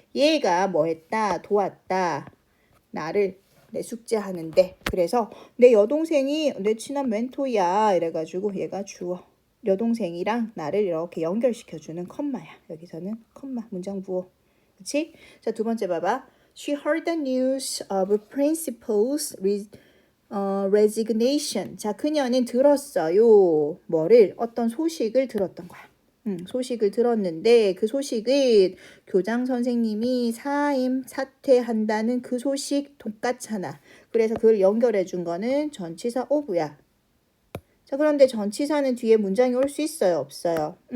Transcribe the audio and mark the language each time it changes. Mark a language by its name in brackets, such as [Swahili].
[Korean] 얘가 뭐 했다? 도왔다. 나를 내 숙제하는데. 그래서 내 여동생이 내 친한 멘토야. 이래가지고 얘가 주어. 여동생이랑 나를 이렇게 연결시켜주는 컴마야. 여기서는 컴마, 문장 부호. 그치? 자, 두 번째 봐봐. [English] She heard the news of principal's resignation. [Korean] 자, 그녀는 들었어요. 뭐를? 어떤 소식을 들었던 거야. 소식을 들었는데 그 소식은 교장 선생님이 사퇴한다는 그 소식 똑같잖아. 그래서 그걸 연결해 준 거는 전치사 of야. 자, 그런데 전치사는 뒤에 문장이 올 수 있어요? 없어요?